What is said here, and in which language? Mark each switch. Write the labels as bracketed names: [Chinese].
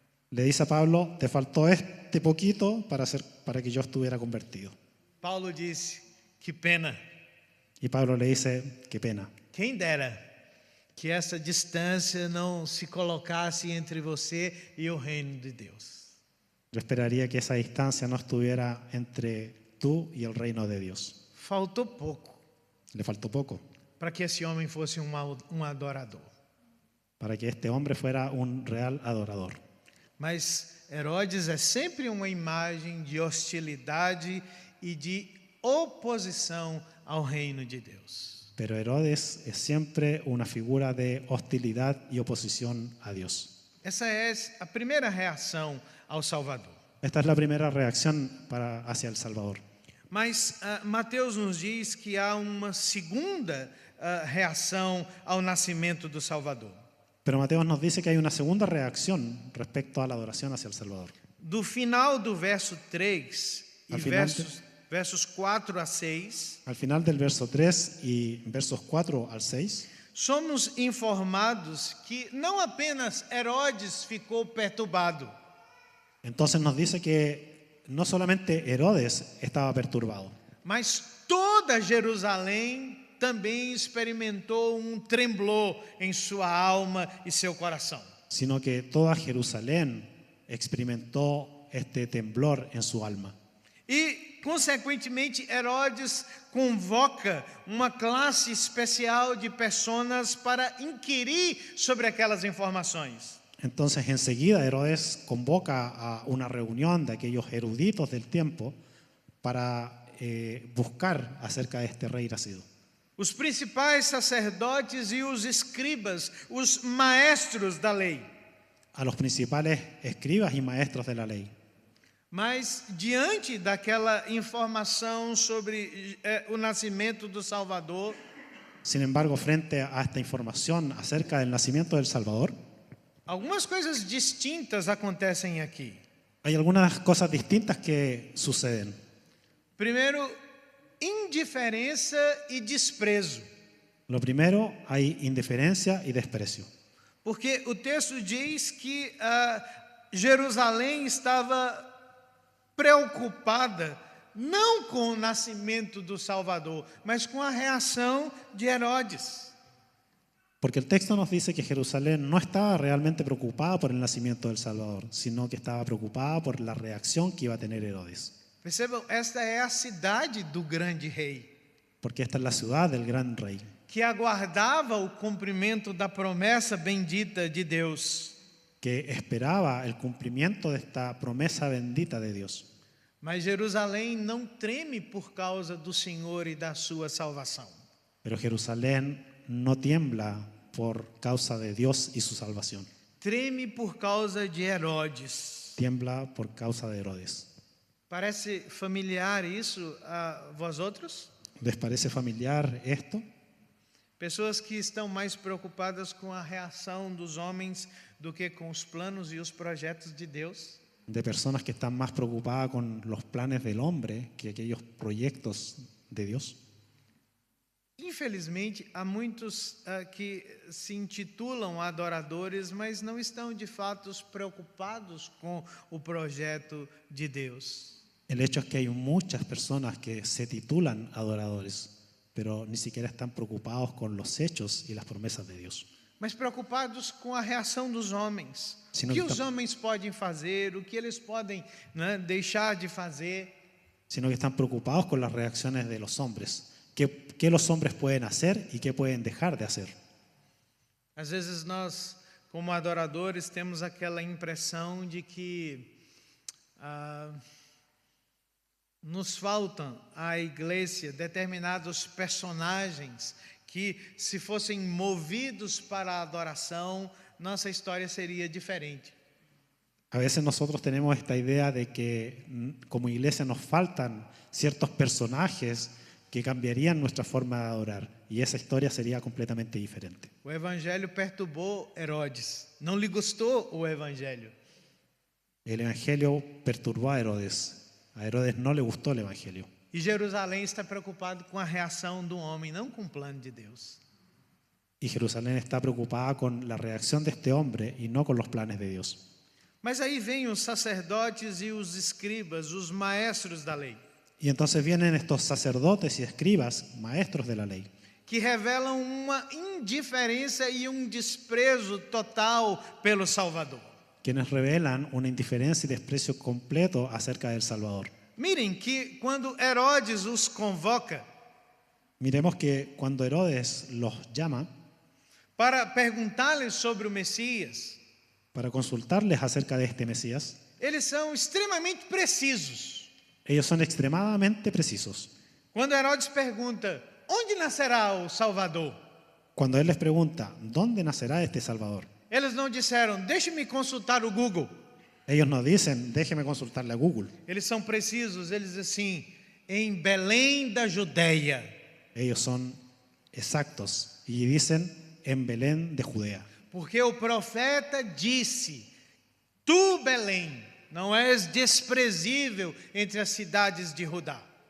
[Spanish] le dice a Pablo, te faltó este poquito para que yo estuviera convertido. [Portuguese] Paulo disse: que pena, [Spanish] Y Pablo le dice, qué pena. [Portuguese] quem dera que essa distância não se colocasse entre você e o reino de Deus. [Spanish] Yo esperaría que esa distancia no estuviera entre tú y el reino de Dios. [Portuguese] Faltou pouco [Spanish] Le faltó poco [Portuguese] para que esse homem fosse adorador. [Spanish] para que este hombre fuera un real adorador. [Portuguese] Mas Herodes é sempre uma imagem de hostilidade e de oposição ao reino de Deus. [Spanish] Pero Herodes es siempre una figura de hostilidad y oposición a Dios. [Portuguese] Essa é a primeira reação ao Salvador. [Spanish] Esta es la primera reacción hacia el Salvador. [Portuguese] Mas Mateus nos diz que há uma segunda reação ao nascimento do Salvador. [Spanish] Pero Mateo nos dice que hay una segunda reacción respecto a la adoración hacia el Salvador. [Portuguese] Do final do verso 3 e [Spanish] Al final [Portuguese] versos 4 a 6, [Spanish] Al final del verso 3 y versos 4 al 6, [Portuguese] somos informados que não apenas Herodes ficou perturbado, [Spanish] Entonces nos dice que no solamente Herodes estaba perturbado, [Portuguese] mas toda Jerusalém também experimentou tremblor em sua alma e seu coração. [Spanish] sino que toda Jerusalén experimentó este temblor en su alma. [Portuguese] E, consequentemente, Herodes convoca uma classe especial de pessoas para inquirir sobre aquelas informações. [Spanish] Entonces enseguida Herodes convoca a una reunión de aquellos eruditos del tiempo para buscar acerca de este rey nacido. [Portuguese] Os principais sacerdotes e os escribas, os maestros da lei. [Spanish] A los principales escribas y maestros de la ley. [Portuguese] Mas, diante daquela informação sobre o nascimento do Salvador, [Spanish] Sin embargo, frente a esta información acerca del nacimiento del Salvador, [Portuguese] algumas coisas distintas acontecem aqui. [Spanish] hay algunas cosas distintas que suceden. [Portuguese] Primeiro, indiferença e desprezo. [Spanish] Lo primero, hay indiferencia y desprecio. [Portuguese] Porque o texto diz que Jerusalém estava preocupada não com o nascimento do Salvador, mas com a reação de Herodes. [Spanish] Porque el texto nos dice que Jerusalén no estaba realmente preocupada por el nacimiento del Salvador, sino que estaba preocupada por la reacción que iba a tener Herodes. [Portuguese] Percebam, esta é a cidade do grande rei, [Spanish] Porque esta es la ciudad del gran rey, [Portuguese] que aguardava o cumprimento da promessa bendita de Deus. [Spanish] que esperaba el cumplimiento de esta promesa bendita de Dios. [Portuguese] Mas Jerusalém não treme por causa do Senhor e da sua salvação. [Spanish] Pero Jerusalén no tiembla por causa de Dios y su salvación. [Portuguese] Treme por causa de Herodes. [Spanish] Tiembla por causa de Herodes. [Portuguese] Parece familiar isso a vós outros? [Spanish] ¿Les parece familiar esto? [Portuguese] Pessoas que estão mais preocupadas com a reação dos homens do que com os planos e os projetos de Deus? [Spanish] De personas que están más preocupadas con los planes del hombre que aquellos proyectos de Dios. [Portuguese] Infelizmente, há muitos que se intitulam adoradores, mas não estão de fato preocupados com o projeto de Deus. [Spanish] El hecho es que hay muchas personas que se titulan adoradores, pero ni siquiera están preocupados con los hechos y las promesas de Dios. [Portuguese] Mas preocupados com a reação dos homens. O que os homens podem fazer, o que eles podem deixar de fazer. [Spanish] Sino que están preocupados con las reacciones de los hombres. ¿Qué los hombres pueden hacer y qué pueden dejar de hacer? [Portuguese] Às vezes nós, como adoradores, temos aquela impressão de que nos faltam à igreja determinados personagens que, se fossem movidos para a adoração, nossa história seria diferente. [Spanish] A veces nosotros tenemos esta idea de que como iglesia nos faltan ciertos personajes que cambiarían nuestra forma de adorar y esa historia sería completamente diferente. [Portuguese] O evangelho perturbou Herodes. Não lhe gostou o evangelho. [Spanish] El evangelio perturbó a Herodes. A Herodes no le gustó el evangelio. [Portuguese] E Jerusalém está preocupado com a reação do homem, não com o plano de Deus. [Spanish] Y Jerusalén está preocupada con la reacción de este hombre y no con los planes de Dios. [Portuguese] Mas aí vêm os sacerdotes e os escribas, os maestros da lei, [Spanish] Y entonces vienen estos sacerdotes y escribas, maestros de la ley, [Portuguese] que revelam uma indiferença e desprezo total pelo Salvador. [Spanish] quienes revelan una indiferencia y desprecio completo acerca del Salvador. Miren [Portuguese] que quando Herodes os convoca [Spanish] Miremos que cuando Herodes los llama [Portuguese] para perguntar-lhes sobre o Messias, [Spanish] para consultarles acerca de este Mesías, [Portuguese] eles são extremamente precisos. [Spanish] ellos son extremadamente precisos. [Portuguese] Quando Herodes pergunta, onde nascerá o Salvador? [Spanish] Cuando él les pregunta, ¿dónde nacerá este Salvador? [Portuguese] Eles não disseram, deixe-me consultar o Google. [Spanish] Ellos no dicen, déjeme consultarle a Google. [Portuguese] Eles são precisos, eles dizem assim, em Belém da Judeia. [Spanish] Ellos son exactos y dicen, en Belén de Judea. [Portuguese] Porque o profeta disse, tu Belém, não és desprezível entre as cidades de Judá.